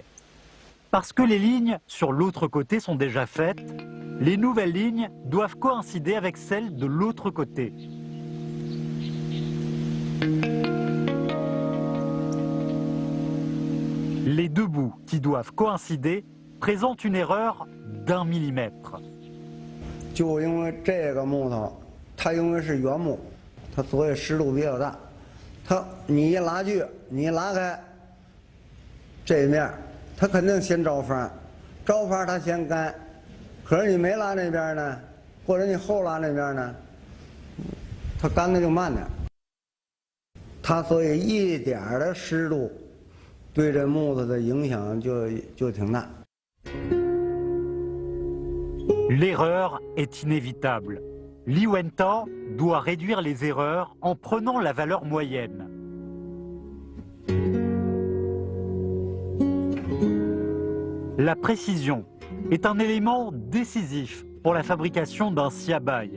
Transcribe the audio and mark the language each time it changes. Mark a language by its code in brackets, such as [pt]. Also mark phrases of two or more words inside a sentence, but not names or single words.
[fr] Parce que les lignes sur l'autre côté sont déjà faites, les nouvelles lignes doivent coïncider avec celles de l'autre côté. Les deux bouts qui doivent coïncider présentent une erreur d'1 millimètre. [zh] 就因为这个木头，它因为是原木，它所以湿度比较大。你一拉锯，你一拉开这一面，它肯定先着风，着风它先干。可是你没拉那边呢，或者你后拉那边呢，它干的就慢点。它所以一点的湿度对这木头的影响就挺大。 [fr] L'erreur est inévitable. Li Wenta doit réduire les erreurs en prenant la valeur moyenne. La précision est un élément décisif pour la fabrication d'un sciabaille.